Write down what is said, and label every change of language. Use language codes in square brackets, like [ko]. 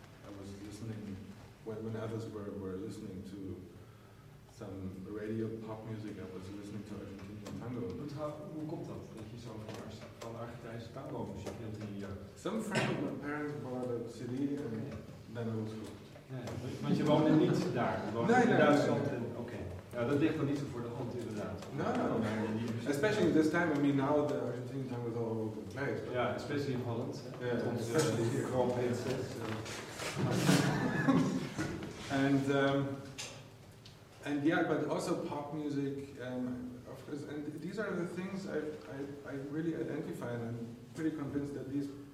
[en] I was listening when others were listening to some radio pop music. I was listening to Argentinian tango. But how come that? That you so far from Argentine tango music in the youth? Some friend of my parents bought a CD, and then I was hooked. [nl] Want je woonde niet daar. Nee, in Duitsland. Oké. Ja, dat ligt dan niet zo voor de hand inderdaad. [en] No. Especially this time, I mean, now the Argentine time is all over the place. Ja, yeah, especially in Holland. Yeah, especially here. Grand Prix. And yeah, but also pop music, of course, and these are the things I really identify, and I'm pretty convinced that these